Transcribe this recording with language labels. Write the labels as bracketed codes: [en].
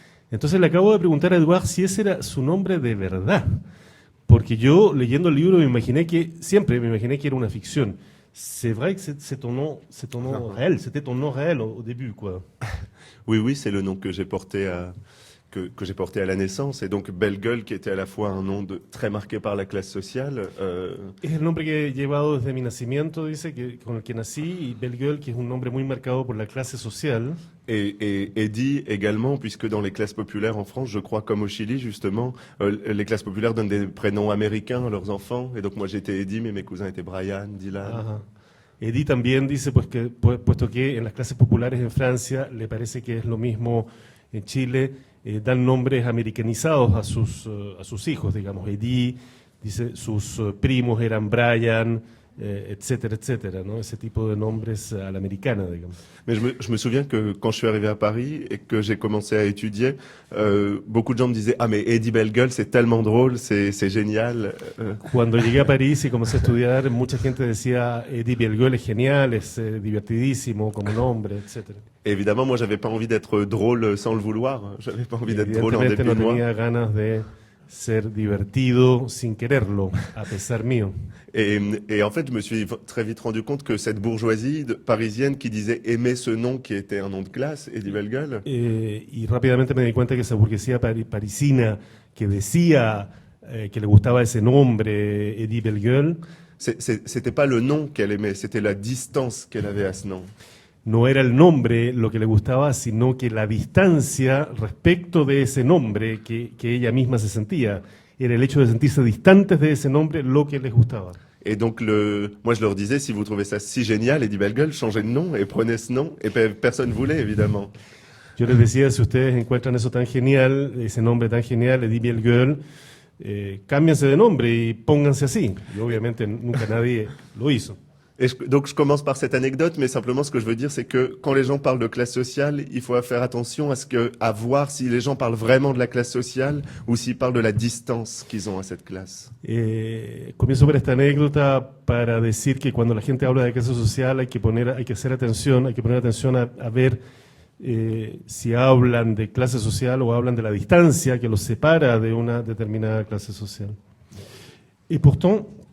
[es] Entonces le acabo de preguntar a Edouard si ese era su nombre de verdad, porque yo leyendo el libro siempre me imaginé que era una ficción. [fr] C'est vrai que c'est ton nom réel, c'était ton nom réel au début, quoi. Oui, c'est le nom que j'ai porté à la naissance, et donc Bellegueule, qui était à la fois un nom très marqué par la classe sociale. [es] Es el nombre que he llevado desde mi nacimiento, dice, con el que nací, y Bellegueule, que es un nombre muy marcado por la clase social. [fr] Et Eddy également, puisque dans les classes populaires en France, je crois comme au Chili justement, les classes populaires donnent des prénoms américains à leurs enfants, et donc moi j'étais Eddy, mais mes cousins étaient Brian, Dylan. Ajá. [es] Eddy también dice, puesto que en las clases populares en Francia le parece que es lo mismo en Chile, dan nombres americanizados a sus hijos, digamos. Eddy, dice, sus primos eran Brian, etcétera, etcétera, ¿no? Ese tipo de nombres a la americana, digamos. [fr] Mais je me souviens que quand je suis arrivé à Paris et que j'ai commencé à étudier, beaucoup de gens me disaient « Ah, mais Eddy Bellegueule, c'est tellement drôle, c'est génial ». [es] Cuando llegué a París y comencé a estudiar, mucha gente decía Eddy Bellegueule es genial, es divertidísimo como nombre, etcétera. [fr] Évidemment, moi, j'avais pas envie d'être drôle sans le vouloir. J'avais pas envie d'être drôle en dépit [es] no [fr] de moi. [es] tenía ganas de ser divertido sin quererlo, a pesar mío. [fr] Et en fait, je me suis très vite rendu compte que cette bourgeoisie parisienne qui disait aimer ce nom qui était un nom de classe, Eddy Bellegueule. [es] Y rápidamente me di cuenta que esa burguesía parisina que decía que le gustaba ese nombre, Eddy Bellegueule, [fr] c'était pas le nom qu'elle aimait, c'était la distance qu'elle avait à ce nom. [es] No era el nombre lo que le gustaba, sino que la distancia respecto de ese nombre que ella misma se sentía. Era el hecho de sentirse distantes de ese nombre lo que les gustaba. [fr] Et donc, moi, je leur disais, si vous trouvez ça si génial, Eddy Bellegueule, changez de nom et prenez ce nom. Et personne voulait, évidemment. [es] Yo les decía, si ustedes encuentran eso tan genial, ese nombre tan genial, Eddy Bellegueule, cámbiense de nombre y pónganse así. Y obviamente nunca nadie lo hizo. [fr] Donc je commence par cette anecdote, mais simplement ce que je veux dire, c'est que quand les gens parlent de classe sociale, il faut faire attention à voir si les gens parlent vraiment de la classe sociale ou s'ils parlent de la distance qu'ils ont à cette classe. [es] Comienzo por esta anécdota para decir que cuando la gente habla de clase social hay que poner atención a ver si hablan de clase social o hablan de la distancia que los separa de una determinada clase social. [fr] Y pourtant,